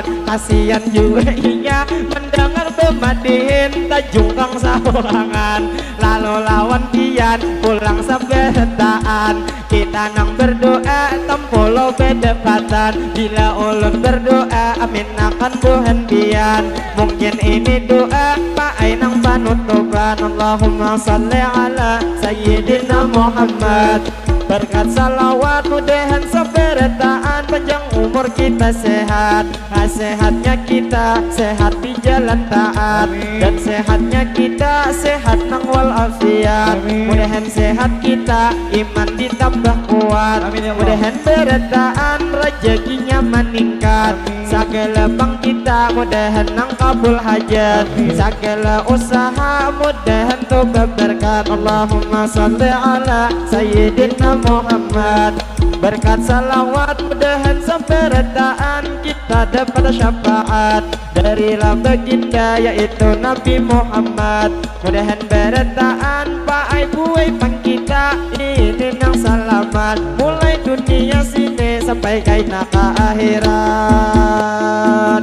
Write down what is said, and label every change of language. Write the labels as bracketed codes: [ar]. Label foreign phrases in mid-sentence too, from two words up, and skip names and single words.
[bjn] Kasihan juga inya mendengar bemadihin tajungkang sahurangan. Lalu lawan pian pulang sabarataan. Kita nang berdoa tempolo bedepatan. Bila ulun berdoa amin akan buhan pian. Mungkin ini doa paai nang panutupan. [ar] اللهم صل على سيدنا محمد. [bjn] Berkat salawat mudahan sabarataan panjang umur kita sehat. Sehatnya kita sehat di jalan taat. Dan sehatnya kita sehat nang walafiat. Mudahan sehat kita iman ditambah kuat. Mudahan berataan rezekinya meningkat. Segala bang kita mudahan nang kabul hajat. Segala usaha mudahan tuh berkat. [ar] اللهم صل على سيدنا محمد. [bjn] Berkat salawat mudahan sabarataan kita dapat syafaat dari baginda yaitu Nabi Muhammad. Mudahan berataan paai buai pang kita ini nang selamat mulai dunia sini sampai kaina ke akhirat.